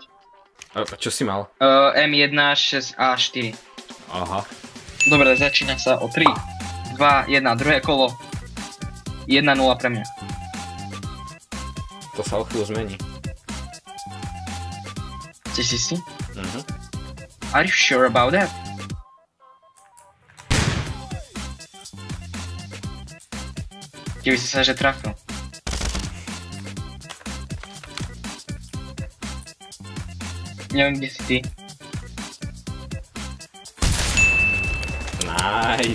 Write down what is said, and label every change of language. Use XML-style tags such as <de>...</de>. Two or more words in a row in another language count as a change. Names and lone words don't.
<sk>A čo si mal? M1, 6 a 4. Aha. Dobre, začína sa o 3, 2, 1, druhé kolo. 1-0 pre mňa. To sa o chvíľu zmení. Ste si si? Mhm.</sk> <en>Are you sure about that?</en> <sk>Keby si sa že trafil. Neviem, kde si ty. Nice.</sk>